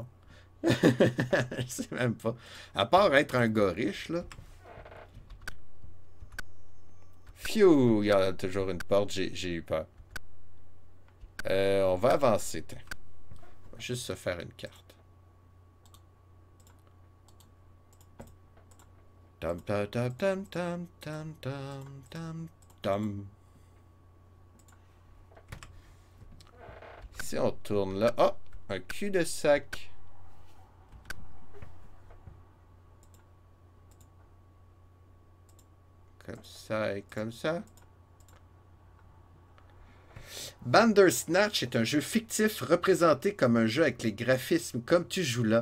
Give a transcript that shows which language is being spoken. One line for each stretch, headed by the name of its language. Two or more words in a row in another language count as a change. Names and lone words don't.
French: Je sais même pas. À part être un gars riche, là. Phew, il y a toujours une porte, j'ai eu peur. On va avancer, tiens. On va juste se faire une carte. Tam tam tam tam tam tam tam tam tam. Si on tourne là. Oh! Un cul-de-sac. Comme ça et comme ça. Bandersnatch est un jeu fictif représenté comme un jeu avec les graphismes comme tu joues là.